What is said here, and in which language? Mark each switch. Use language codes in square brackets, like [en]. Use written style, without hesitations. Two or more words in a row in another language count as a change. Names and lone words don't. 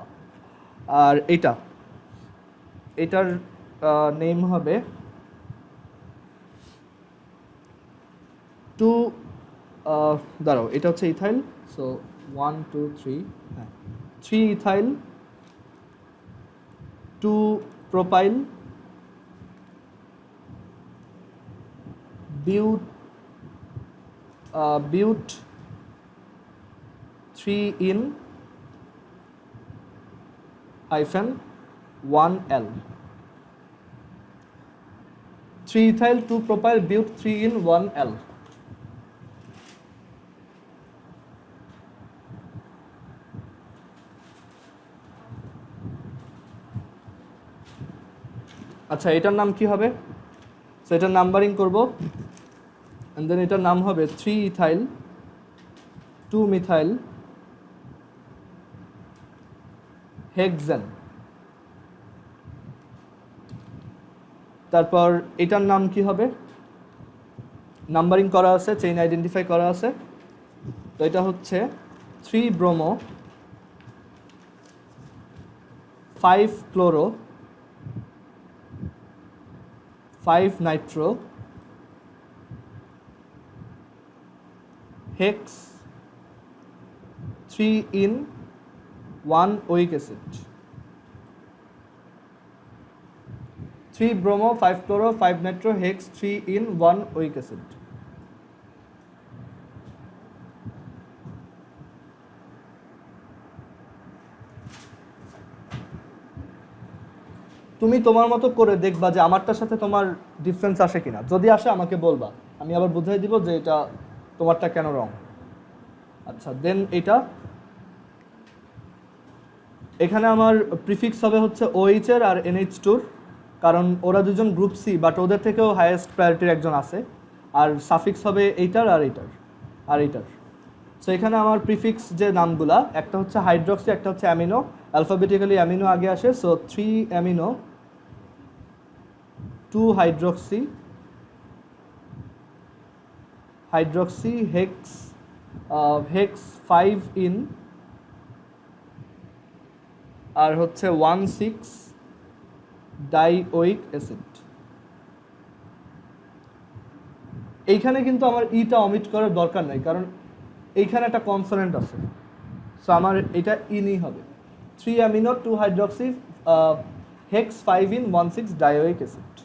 [bn] আর এটার নেম হবে 2, দাঁড়াও, এটা হচ্ছে ইথাইল, সো 1 2 3, হ্যাঁ 3 ইথাইল, 2 প্রোপাইল, [en] but but 3 in -1L 3-ethyl 2-propyl but 3-in-1L। [bn] আচ্ছা, এটার নাম কি হবে? সো এটার নাম্বারিং করব, [en] and then [bn] এটার নাম হবে [en] 3-ethyl 2-methyl hexane. [bn] তারপর এটার নাম কি হবে? নাম্বারিং করা আছে, [en] chain identify [bn] করা আছে। তো এটা হচ্ছে [en] 3-bromo 5-chloro 5-nitro hex 3-in-1-oic acid। 3-bromo 5-chloro 5-nitro hex 3-in-1-oic acid। [bn] তুমি তোমার মতো করে দেখবা যে আমারটার সাথে তোমার ডিফারেন্স আসে কিনা। যদি আসে আমাকে বলবা, আমি আবার বুঝাই দিব যে এটা তোমারটা কেন রং। আচ্ছা, দেন এটা এখানে আমার প্রিফিক্স হবে হচ্ছে OH এর আর NH2-র, কারণ ওরা দুজন গ্রুপ সি, বাট ওদের থেকেও [en] highest priority's [bn] একজন আছে। আর সাফিক্স হবে এইটার আর এইটার। সো এখানে আমার প্রিফিক্স যে নামগুলা, একটা হচ্ছে হাইড্রক্সি, একটা হচ্ছে অ্যামিনো। [en] alphabetically amino [bn] আগে আসে, সো [en] 3-amino 2-hydroxy hex 5-in [bn] আর হচ্ছে [en] 1,6-dioic acid। [bn] এইখানে কিন্তু আমার ইটা অমিট করার দরকার নাই, কারণ এইখানে একটা কনসোনেন্ট আছে। সো আমার এটা ইনই হবে, [en] 3-amino 2-hydroxy hex 5-in 1,6-dioic acid।